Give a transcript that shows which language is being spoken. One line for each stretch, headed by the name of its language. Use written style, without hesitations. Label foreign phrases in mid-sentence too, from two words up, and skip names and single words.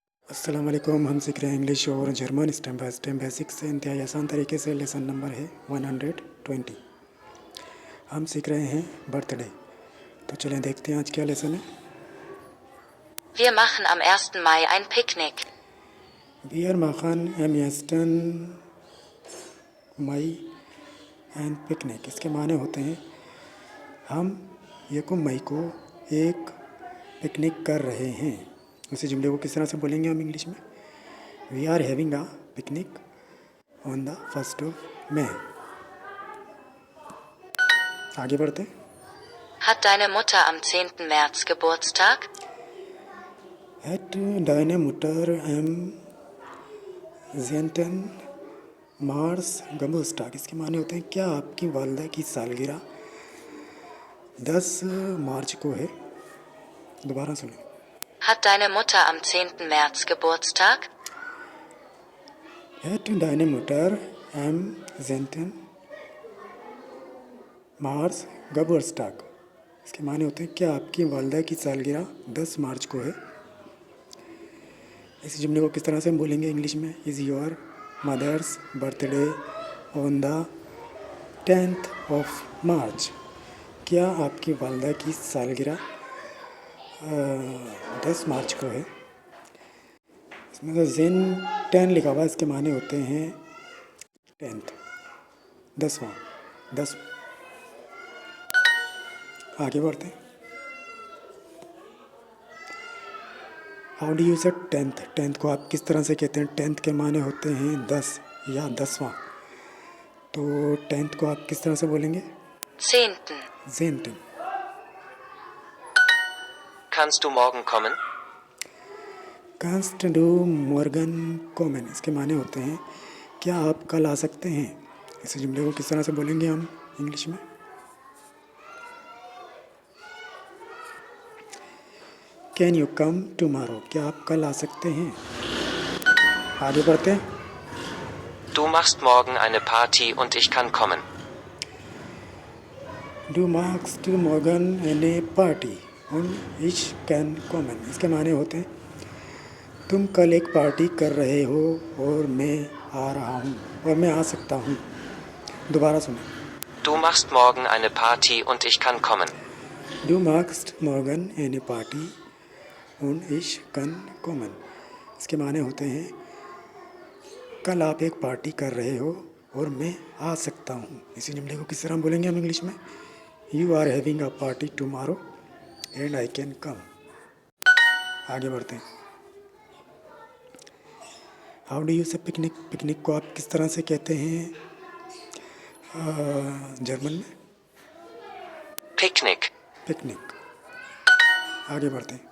Urdu: السلام علیکم. ہم سیکھ رہے ہیں انگلش اور جرمن
English: step by step
Urdu: بیسک سے انتہائی آسان طریقے سے. لیسن نمبر ہے 120۔ ہم سیکھ رہے ہیں برتھ ڈے. تو چلیں دیکھتے ہیں آج کیا لیسن ہے.
German: Wir machen am 1. Mai ein Picknick. Wir machen am 1. Mai ein Picknick.
Urdu: اس کے معنی ہوتے ہیں ہم 1 مئی کو ایک پکنک کر رہے ہیں. اسی جملے کو کس طرح سے بولیں گے ہم انگلش میں?
English: We are having a picnic on the 1 May.
Urdu: آگے بڑھتے.
German: Hat deine Mutter am 10. März Geburtstag? Hat deine Mutter am 10. März Geburtstag।
Urdu: اس کے معنی ہوتے ہیں کیا آپ کی والدہ کی سالگرہ 10 مارچ کو ہے. دوبارہ سنیں.
German: Hat deine Mutter am 10. März Geburtstag? Hat deine Mutter am 10. März Geburtstag।
Urdu: اس کے معنی ہوتے ہیں کیا آپ کی والدہ کی سالگرہ 10 مارچ کو ہے. اس جملے کو کس طرح سے ہم بولیں گے انگلش میں?
English: Is your mother's birthday on the 10th of March.
Urdu: کیا آپ کی والدہ کی سالگرہ 10 مارچ کو ہے. اس میں تو جین 10 لکھا ہوا ہے، اس کے معنی ہوتے ہیں 10th، 10واں، 10. آگے بڑھتے ہیں.
English: How do you say 10th.
Urdu: 10th کو آپ کس طرح سے کہتے ہیں؟ 10th کے معنی ہوتے ہیں 10 یا 10واں. تو 10th کو آپ کس طرح سے بولیں گے?
German: 10. 10. Kannst du morgen kommen? Kannst du morgen kommen।
Urdu: اس کے معنی ہوتے ہیں کیا آپ کل آ سکتے ہیں۔ اس جملے کو کس طرح سے بولیں گے ہم انگلش میں?
English: Can you come tomorrow.
Urdu: کیا آپ کل آ سکتے ہیں۔ آگے بڑھتے ہیں.
German: Du machst morgen eine Party und ich kann kommen. Du machst morgen eine Party und ich kann kommen।
Urdu: اس کے معنی ہوتے ہیں تم کل ایک پارٹی کر رہے ہو اور میں آ رہا ہوں اور میں آ سکتا ہوں. دوبارہ سنو.
German: Du machst morgen eine Party und ich kann kommen. Du machst morgen eine Party und ich kann kommen।
Urdu: اس کے معنی ہوتے ہیں کل آپ ایک پارٹی کر رہے ہو اور میں آ سکتا ہوں. اسی جملے کو کس طرح بولیں گے ہم انگلش میں?
English: You are having a party tomorrow and I can come।
Urdu: آگے بڑھتے ہیں.
English: How do you say picnic.
Urdu: پکنک کو آپ کس طرح سے کہتے ہیں جرمن میں?
German: Picknick.
Urdu: پکنک۔ آگے بڑھتے ہیں.